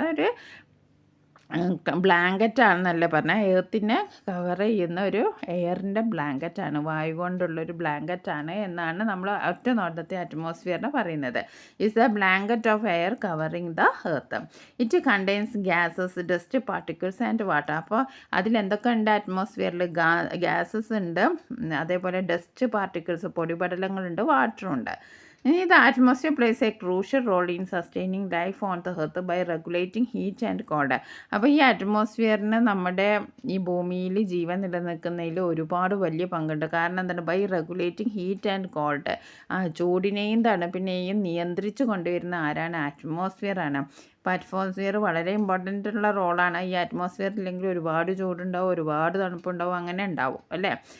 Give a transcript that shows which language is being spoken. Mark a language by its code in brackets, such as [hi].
[ml] ഒരു ബ്ലാങ്കറ്റ് ആണെന്നല്ലേ പറഞ്ഞാൽ, എർത്തിനെ കവർ ചെയ്യുന്ന ഒരു എയറിൻ്റെ ബ്ലാങ്കറ്റാണ്, വായു കൊണ്ടുള്ളൊരു ബ്ലാങ്കറ്റാണ് എന്നാണ് നമ്മൾ ഒറ്റ നോട്ടത്തെ അറ്റ്മോസ്ഫിയറിനെ പറയുന്നത്. [en] Is a blanket of air covering the earth. It contains gases, dust particles and water. [ml] അപ്പോൾ അതിലെന്തൊക്കെ ഉണ്ട്? അറ്റ്മോസ്ഫിയറിൽ ഗ്യാസസ് ഉണ്ട്, അതേപോലെ dust particles, പൊടിപടലങ്ങളുണ്ട്, വാട്ടറുണ്ട്. [en] The atmosphere plays a crucial role in sustaining life on the earth by regulating heat and cold. [ml] അപ്പോൾ ഈ അറ്റ്മോസ്ഫിയറിന് നമ്മുടെ ഈ ഭൂമിയിൽ ജീവൻ നിലനിൽക്കുന്നതിൽ ഒരുപാട് വലിയ പങ്കുണ്ട്. കാരണം എന്താണ്? [en] By regulating heat and cold. [ml] ചൂടിനെയും തണുപ്പിനെയും നിയന്ത്രിച്ചു കൊണ്ടുവരുന്ന ആരാണ്? അറ്റ്മോസ്ഫിയറാണ്. അപ്പോൾ അറ്റ്മോസ്ഫിയർ വളരെ ഇമ്പോർട്ടൻ്റ് ഉള്ള റോളാണ്. ഈ അറ്റ്മോസ്ഫിയർ ഇല്ലെങ്കിൽ ഒരുപാട് ചൂടുണ്ടാവും, ഒരുപാട് തണുപ്പുണ്ടാവും, അങ്ങനെ ഉണ്ടാവും അല്ലേ.